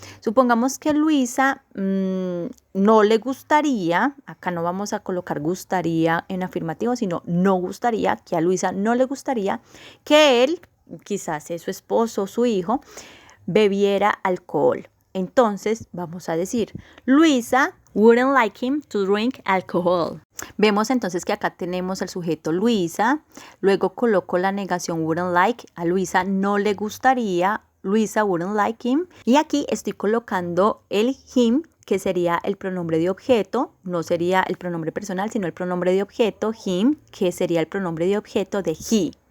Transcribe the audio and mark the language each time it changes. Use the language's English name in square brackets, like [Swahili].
[Spanish] Supongamos que Luisa no le gustaría, acá no vamos a colocar gustaría en afirmativo, sino no gustaría, que a Luisa no le gustaría que él, quizás es su esposo o su hijo, bebiera alcohol. Entonces vamos a decir, [English] Luisa wouldn't like him to drink alcohol. [Spanish] Vemos entonces que acá tenemos el sujeto Luisa, luego coloco la negación [English] wouldn't like, [Spanish] a Luisa no le gustaría, [English] Luisa wouldn't like him, [Spanish] y aquí estoy colocando el him, que sería el pronombre de objeto, no sería el pronombre personal, sino el pronombre de objeto, him, que sería el pronombre de objeto de he.